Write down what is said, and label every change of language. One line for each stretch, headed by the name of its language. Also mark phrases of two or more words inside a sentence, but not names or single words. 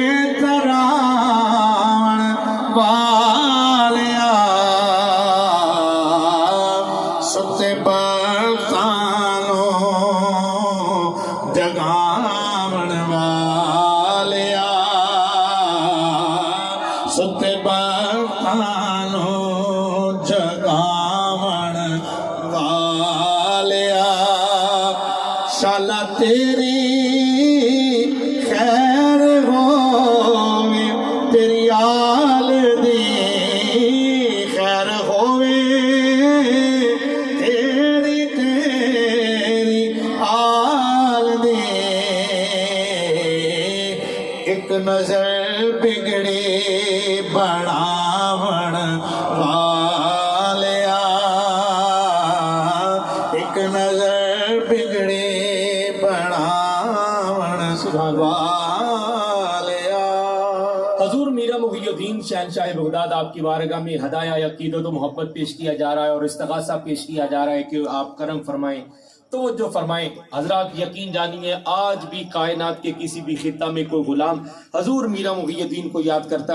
Punjabi: تران والیا ستے برتانوں جگاون والیا ستے برتانوں جگاون والیا شالا تیری خیر ہووے تیری آل دی خیر ہووے تیری آل دی ایک نظر بگڑی بناون والیا ایک نظر بگڑی بناون والیا
Urdu: حضور میرا محی الدین شہنشاہ بغداد آپ کی بارگاہ میں ہدایہ عقیدت و محبت پیش کیا جا رہا ہے اور استغاثہ پیش کیا جا رہا ہے کہ آپ کرم فرمائیں توجہ فرمائیں حضرات یقین جانیے آج بھی کائنات کے کسی بھی خطہ میں کوئی غلام حضور میرا محی الدین کو یاد کرتا